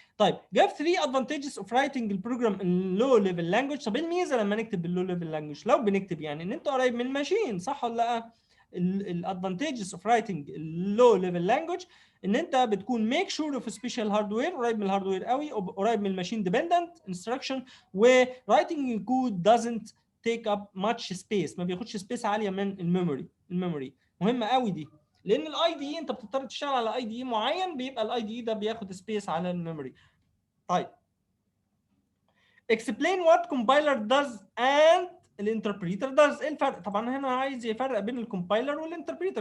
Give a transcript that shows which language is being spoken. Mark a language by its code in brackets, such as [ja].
[en] طيب جاب 3 advantages of writing البروجرام in low level language. [ar] طب ايه الميزه لما نكتب باللو ليفل لانجوج؟ لو بنكتب يعني ان انت قريب من الماشين، صح ولا لا؟ الادفانتجز اوف رايتنج اللو ليفل لانجوج ان انت بتكون ميك شور اوف سبيشال هاردوير، قريب من الهاردوير قوي، قريب من الماشين ديبندنت انستراكشن، ورايتنج كود دازنت تيك اب ماتش سبيس، ما بياخدش سبيس عاليه من الميموري. مهمه قوي دي، لان الاي دي اي انت بتضطر تشتغل على اي دي اي معين، بيبقى الاي دي اي ده بياخد سبيس على الميموري. [en] طيب explain what compiler does and الانتربريتر does. [ar] ايه الفرق؟ طبعا هنا عايز يفرق بين الكومبايلر والانتربريتر.